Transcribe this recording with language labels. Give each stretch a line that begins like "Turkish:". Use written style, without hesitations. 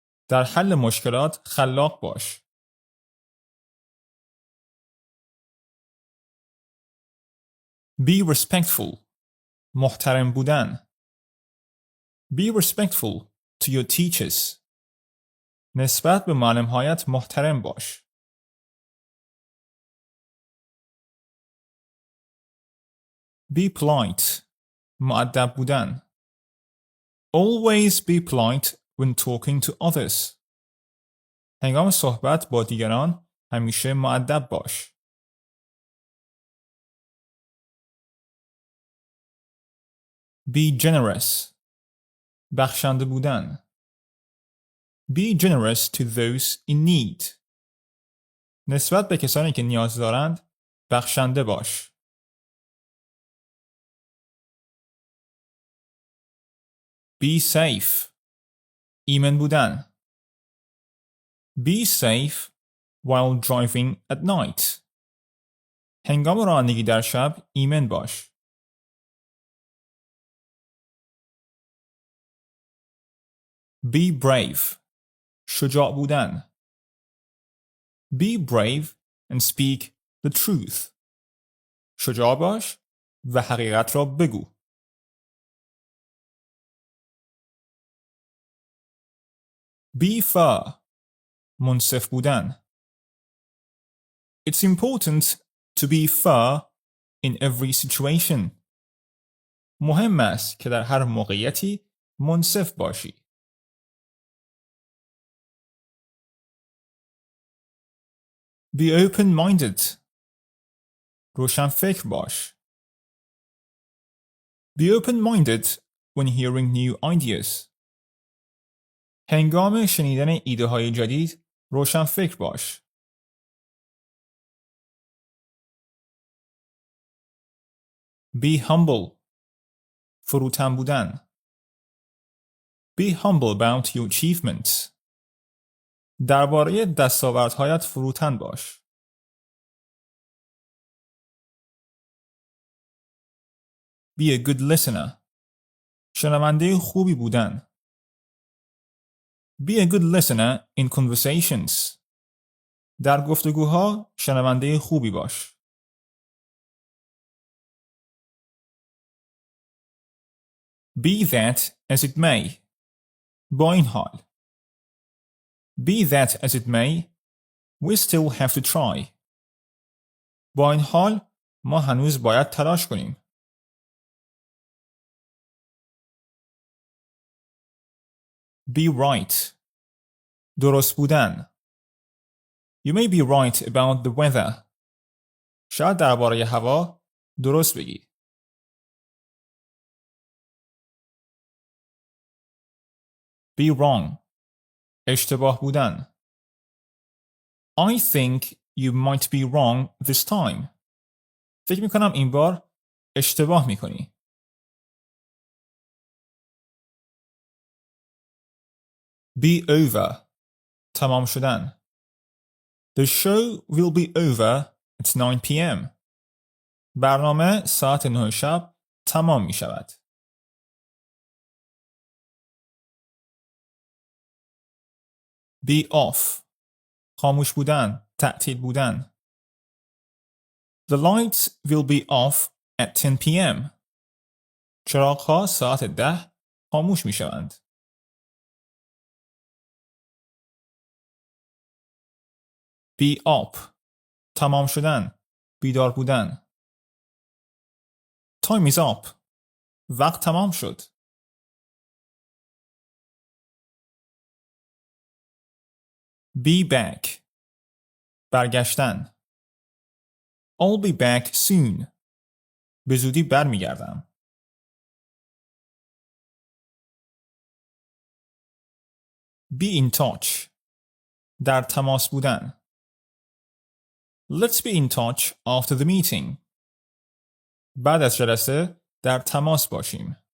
Persian: در حل مشکلات خلاق باش.
English: Be respectful.
Persian: محترم بودن.
English: Be respectful to your teachers.
Persian: نسبت به معلم‌هایت محترم باش.
English: Be polite.
Persian: مؤدب بودن.
English: Always be polite when talking to others.
Persian: هنگام صحبت با دیگران همیشه مؤدب باش.
English: Be generous.
Persian: بخشنده بودن.
English: Be generous to those in need.
Persian: نسبت به کسانی که نیاز دارند بخشنده باش.
English: Be safe.
Persian: ایمن بودن.
English: Be safe while driving at night.
Persian: هنگام رانندگی در شب ایمن باش.
English: Be brave.
Persian: شجاع بودن.
English: Be brave and speak the truth.
Persian: شجاع باش و حقیقت را بگو.
English: Be fair.
Persian: منصف بودن.
English: It's important to be fair in every situation.
Persian: مهم است که در هر موقعیتی منصف باشی.
English: Be open-minded.
Persian: روشن فکر باش.
English: Be open-minded when hearing new ideas.
Persian: هنگام شنیدن ایده های جدید روشن فکر باش.
English: Be humble.
Persian: فروتن بودن.
English: Be humble about your achievements.
Persian: درباره دستاوردهایت فروتن باش.
English: Be a good listener.
Persian: شنونده خوبی بودن.
English: Be a good listener in conversations.
Persian: در گفتگوها شنونده خوبی باش.
English: Be that as it may.
Persian: با این حال.
English: Be that as it may, we still have to try.
Persian: با این حال ما هنوز باید تلاش کنیم.
English: Be right.
Persian: درست بودن.
English: You may be right about the weather.
Persian: شاید درباره هوا درست بگی.
English: Be wrong.
Persian: اشتباه بودن.
English: I think you might be wrong this time.
Persian: فکر می کنم این بار اشتباه می کنی.
English: Be over.
Persian: تمام شدن.
English: The show will be over at 9 p.m.
Persian: برنامه ساعت 9 شب تمام می شود.
English: Be off.
Persian: خاموش بودن، تعطیل بودن.
English: The lights will be off at 10 p.m.
Persian: چراغ‌ها ساعت 10 خاموش می شوند.
English: Be up.
Persian: تمام شدن، بیدار بودن.
English: Time is up.
Persian: وقت تمام شد.
English: Be back.
Persian: برگشتن.
English: I'll be back soon.
Persian: به زودی برمیگردم.
English: Be in touch.
Persian: در تماس بودن.
English: Let's be in touch after the meeting.
Persian: بعد از جلسه در تماس باشیم.